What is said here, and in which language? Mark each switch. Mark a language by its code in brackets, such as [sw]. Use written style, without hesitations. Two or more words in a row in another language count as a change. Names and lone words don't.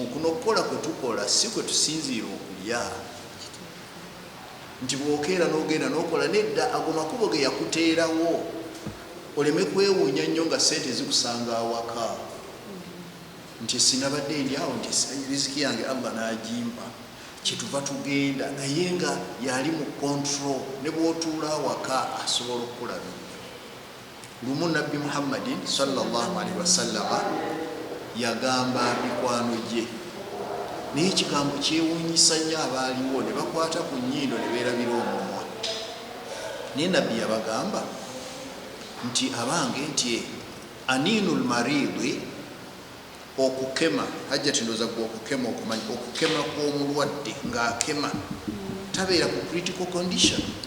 [lg] Kuno okukola kwe tukola si kwe tusinziira okulya. Nti bw'okeera n'ogenda n'okola nedda ago makubo ge yakuteerawo oleme kwewuunya nnyo nga sente zikusanga awaka. Nti sinabadde ndyawo nti riziki yange Allah n'agimpa kyetuva tugenda, naye nga yali mu control. Ne bw'otuula awaka asobola okukulabirira. Lumu Nabbi Muhammadin [ar] صلى الله عليه وسلم [lg] yagamba mikwano gye, naye ekigambo kyewuunyisa nnyo abaaliwo ne bakwata ku nnyindo ne beerabira omumwa. Naye Nabbi yabagamba nti abange nti [ar] أنين المريض, [lg] okukema hajjati ndoza gwe okukema okumanyi okukema kw'omulwadde ng'akema tabeera ku [en] critical condition.